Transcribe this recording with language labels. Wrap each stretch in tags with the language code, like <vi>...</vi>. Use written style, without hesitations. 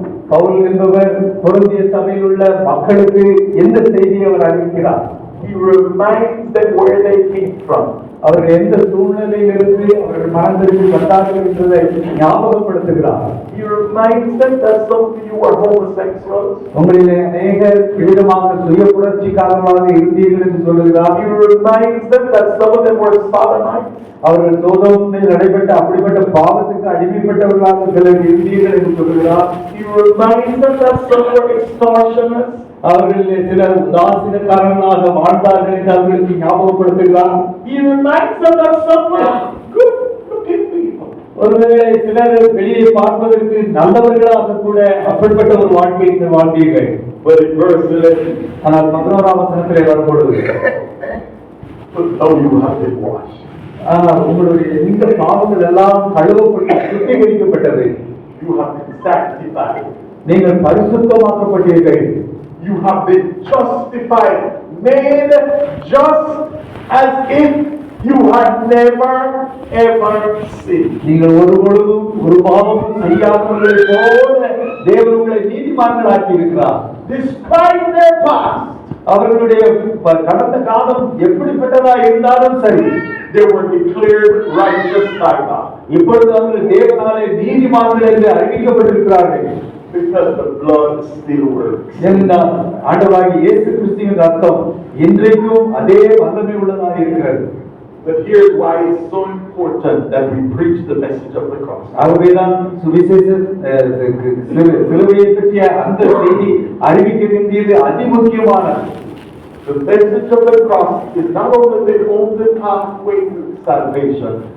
<ta>பவுல் என்பவர் கொரிந்திய சபையில் உள்ள மக்களுக்கு எந்த செய்தியை அவர் அறிவிக்கிறார்?</ta> <en>he reminds them where they came from.</en> <ta>அவர்கள் எந்த சூழ்நிலையிலிருந்து அவர்கள் மனதிற்கு வந்தார்கள் என்பதை ஞாபகப்படுத்துகிறார்.</ta> <en>He reminds them that some of you were homosexuals.</en> <ta>உங்களிலே அநேகர் விதமாக சுய புரட்சிக்காரர்களாக இருந்தீர்கள் என்று சொல்லுகிறார்.</ta> <en>He reminds them that some of them were sodomites.</en> <ta>அவர்கள் சோதோமில் நடைபெற்ற அப்படிப்பட்ட பாவத்துக்கு அடிமைப்பட்டவர்களாக சிலர் இருந்தீர்கள் என்று சொல்லுகிறார்.</ta> <en>He reminds them that some were extortioners.</en> <ta>அவர்களிலே சிலர் உதாசீனக்காரர்களாக வாழ்ந்தார்கள் என்று அவர்களுக்கு ஞாபகப்படுத்துகிறார்.</ta> <en>He reminds them that some were good looking people.</en> <ta>ஒருவேளை சிலர் வெளியே பார்ப்பதற்கு நல்லவர்களாக கூட அப்படிப்பட்ட ஒரு வாழ்க்கையை வாழ்ந்தீர்கள்.</ta> <en>But in verse 11,</en> <ta>ஆனால் 11ஆம் வசனத்திலே வரும்பொழுது</ta> <en>but now you have been washed.</en> <ta>ஆனால் உங்களுடைய இந்த பாவங்கள் எல்லாம் கழுவப்பட்டு சுத்திகரிக்கப்பட்டது.</ta> <en>You have been sanctified.</en> <ta>நீங்கள் பரிசுத்தமாக்கப்பட்டீர்கள்.</ta> <en>You have been justified, made just as if you had never ever sinned.</en> <ta>நீங்கள் ஒரு பொழுதும் ஒரு பாவமும் செய்யாதவர்களை போல தேவன் உங்களை நீதிமான்களாக்கி இருக்கிறார்.</ta> <en>Despite their past,</en> <ta>அவர்களுடைய கடந்த காலம் எப்படிப்பட்டதா இருந்தாலும் சரி,</ta> <en>they were declared righteous by God.</en> <ta>இப்பொழுது அவர்கள் தேவனாலே நீதிமான்கள் என்று அறிவிக்கப்பட்டிருக்கிறார்கள்.</ta> <en>Because the blood still works.</en> <ta>என்றால் ஆண்டவராகிய இயேசு கிறிஸ்துவின் ரத்தம் இன்றைக்கும் அதே வல்லமை உள்ளதாக இருக்கிறது.</ta> <en>But here's why it's so important that we preach the message of the cross.</en> <ta>ஆகவேதான் சுவிசேஷ சிலுவையை பற்றிய அந்த செய்தி அறிவிக்க வேண்டியது அதிமுக்கியமானது.</ta> <en>The message of the cross is not only the only pathway to salvation.</en>